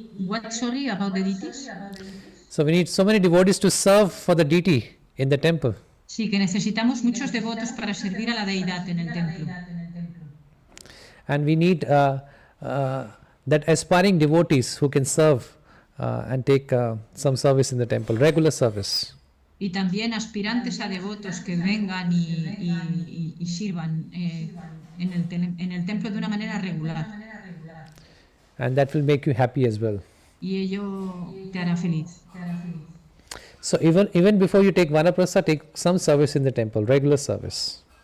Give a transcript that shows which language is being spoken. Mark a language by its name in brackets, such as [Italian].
[English] What, sorry, about the deities? So we need so many devotees to serve for the deity in the temple. [Spanish] Sí, que necesitamos muchos devotos para servir a la deidad en el templo. [English] And we need that aspiring devotees who can serve and take some service in the temple, regular service. [Spanish] Y también aspirantes a devotos que vengan y sirvan en el templo de una manera regular. [English] And that will make you happy as well. [Spanish] Y ello te hará feliz. [English] So even before you take vanaprastha, take some service in the temple, regular service.